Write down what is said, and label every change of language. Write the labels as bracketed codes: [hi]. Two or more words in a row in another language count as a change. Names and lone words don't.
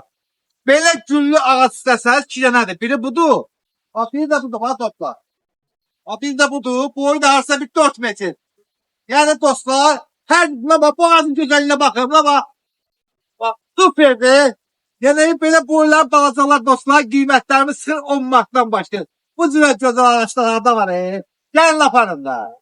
[az] Böyle güllü ağaç istəsəniz 2 dənədir. Biri budur. [tr] Bak biri de budur bak dostlar. Bak biri de budur. Boyu da harsa bir 4 metr. Yani dostlar her bak bu ağacın güzelliğine bakın. Bak. Bak süperdi. Yani böyle boylar [az] balacalar dostlar qiymətlərimiz sır 10 markdan başlayır. Bu cürə gözəl ağaçlarda var. Gəlin aparın da.